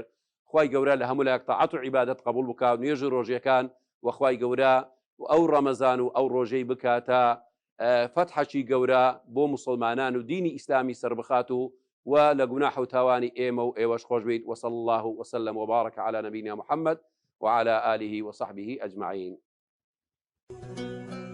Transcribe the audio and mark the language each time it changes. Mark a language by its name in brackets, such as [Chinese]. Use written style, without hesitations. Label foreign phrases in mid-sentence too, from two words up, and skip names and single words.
[Central Kurdish] خوای گەورە لە هەموو لایەک تەعات و عیبادەت قبول بکات نوێژی ڕۆژیەکان وەخوای گەورە ئەو ڕەمەزان و ئەو ڕۆژەی بکاتە فتحەکی گەورە بۆ مسلمانان و دینی ئیسلامی سەربخات و لە گوناح و تاوانی ئێمە و ئێوەش خۆش بیت. [Arabic] وصلى الله وسلم وبارك على نبينا محمد وعلى آله وصحبه أجمعين.